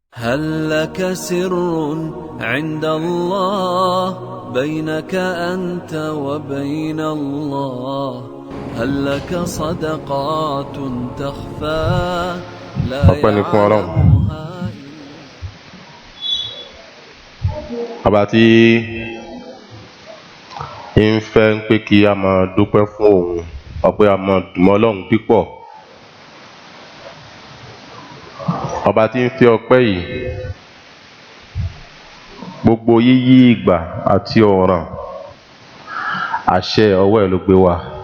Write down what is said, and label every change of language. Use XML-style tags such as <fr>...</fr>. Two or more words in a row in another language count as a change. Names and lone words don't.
<ar>هل لك سر عند الله بينك أنت وبين الله؟ هل لك صدقات تخفى لا يعلمها</ar> <yo>Ọba tí ń fẹ́ pé kí a máa dúpẹ́ fún òun, ọpẹ́ a máa dùn mọ́ Ọlọ́run pípọ̀. Ọba tí ń fẹ́ ọpẹ́ yìí, gbogbo yíyí ìgbà àti ọ̀ràn àṣẹ ọwọ́ ẹ̀ ló gbé wá.</yo>